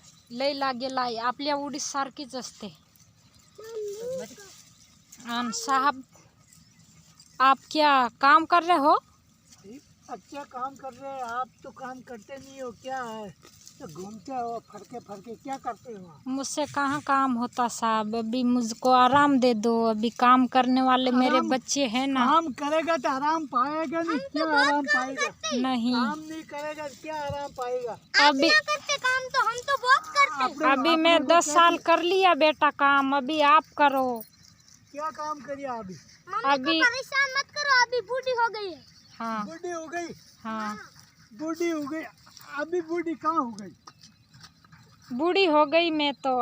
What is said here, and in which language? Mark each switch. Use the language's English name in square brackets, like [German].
[Marathi] लई लागेल आहे, आपल्या उडीद सारखीच असते. आणि [Hindi] साहब, आप क्या काम कर रहे हो? अच्छा काम कर रहे हैं आप, तो काम करते नहीं हो क्या है, तो घूमते हो फड़के क्या करते हो? मुझसे कहाँ काम होता साहब, अभी मुझको आराम दे दो. अभी काम करने वाले मेरे बच्चे हैं ना. काम करेगा तो आराम पाएगा नहीं, क्या आराम पाएगा? नहीं, काम नहीं करेगा तो क्या आराम पाएगा? अभी करते काम तो हम तो बहुत करते. अभी मैं 10 साल कर लिया बेटा काम, अभी आप करो. क्या काम करिए अभी? अभी परेशान मत करो, अभी बूढ़ी हो गई है. हाँ बूढ़ी हो गई? हाँ, बूढ़ी हो गई? अभी बूढ़ी कहाँ हो गई? बूढ़ी हो गई मैं तो.